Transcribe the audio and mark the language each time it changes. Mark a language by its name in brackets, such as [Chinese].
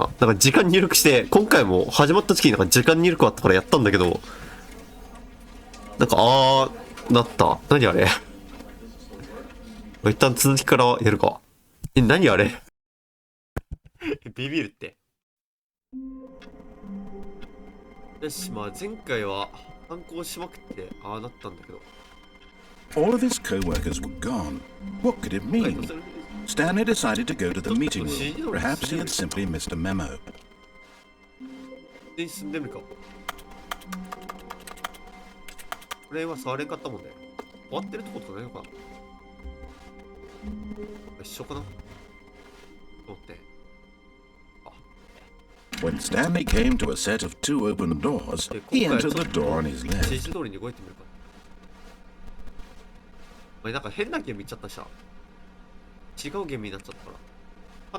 [Japanese] なんか時間入力して、今回も始まった時になんか時間入力あったからやったんだけど、なんかなった。何あれ。一旦続きからやるか。何あれ。ビビるって。よし、まあ前回は反抗しまくってああなったんだけど。 [English] All of his co-workers were gone. What could it mean? Stanley decided to go to the meeting room. Perhaps he had simply missed a memo. [Japanese] で進んでみるか。これは触れんかったもんね。終わってるってことないのかな。一緒かなと思って。 [English] When Stanley came to a set of two open doors, he entered the door on his [Japanese] 指 [English] left. [Japanese] 示通りに動いてみるか。なんか変なゲームいっちゃったしさ。違うゲームになっちゃったから。